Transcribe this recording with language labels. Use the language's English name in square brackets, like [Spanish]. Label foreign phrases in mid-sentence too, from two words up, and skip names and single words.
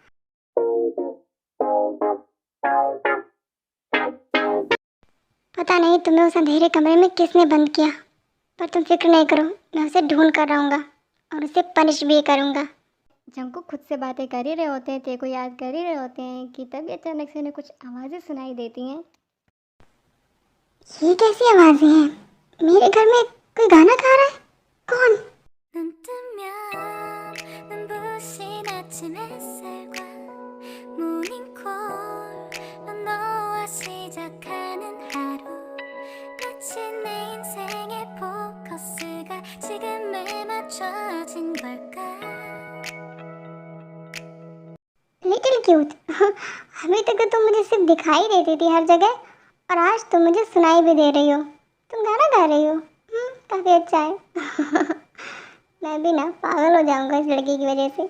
[Hindi] पता नहीं तुम्हें उस अंधेरे कमरे में किसने बंद किया, पर तुम फिक्र नहीं करो, मैं उसे ढूंढ कर रहूँगा और उसे पनिश भी करूँगा। जंकुक खुद से बातें कर ही रहे होते हैं, ते को याद कर ही रहे होते हैं कि तभी अचानक से उन्हें कुछ आवाज़ें सुनाई देती हैं। ये कैसी आवाज़ें हैं? मेरे घर में कोई गाना गा रहा है? कौन? [Korean] 눈 뜨면 눈부신 아침 햇살과 모닝콜로 너와 시작하는 하루 마치 내 인생의 포커스가 지금에 맞춰진 걸까 [English] little cute. [Hindi] अभी तक तो तुम मुझे सिर्फ दिखाई देती थी हर जगह, और आज तुम मुझे सुनाई भी दे रही हो। तुम गाना गा रही हो, काफ़ी अच्छा है। मैं भी ना पागल हो जाऊंगा इस लड़की की वजह से।